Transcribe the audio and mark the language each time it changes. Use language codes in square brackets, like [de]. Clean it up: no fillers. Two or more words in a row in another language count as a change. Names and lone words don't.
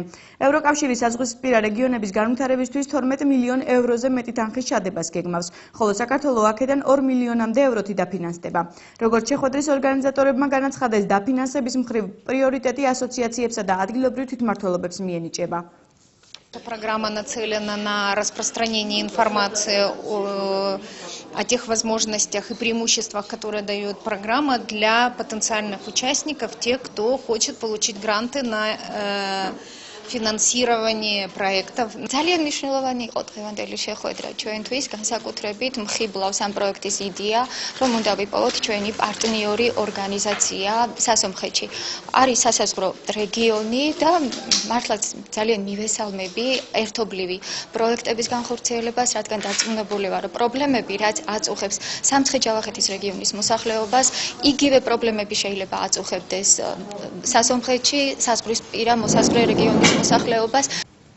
[ka] ევროკავშირის საზღვრისპირა რეგიონების განვითარებისთვის 12 მილიონ ევროზე მეტი თანხის ჩადებას გეგმავს, ხოლო საქართველო აქედან 2 მილიონამდე ევროთი დაფინანსდება. როგორც შეხვედრის ორგანიზატორებმა განაცხადეს, დაფინანსების მხრივ პრიორიტეტი ასოციაციებსა და ადგილობრივ თვითმმართველობებს მიენიჭება. [ru] Программа нацелена на распространение информации о тех возможностях и преимуществах, которые дает программа для потенциальных участников, тех, кто хочет получить гранты на финансирование проектов. [ka] ძალიან მნიშვნელოვანი იყო დღევანდელი შეხვედრა ჩვენთვის, განსაკუთრებით მხიბლავს ამ პროექტის იდეა, რომ უნდა ვიპოვოთ ჩვენი პარტნიორი ორგანიზაცია სასომხეთში. არის სასაზღვრო რეგიონი და მართლაც ძალიან მივესალმები ერთობლივი პროექტების განხორციელებას, რადგან დარწმუნებული ვარ, რომ პრობლემები, რაც აწუხებს სამცხე-ჯავახეთის რეგიონის მოსახლეობას, იგივე პრობლემები შეიძლება აწუხებდეს სასომხეთში, საზღვრისპირა მოსაზღვრე რეგიონის მოსახლეობას.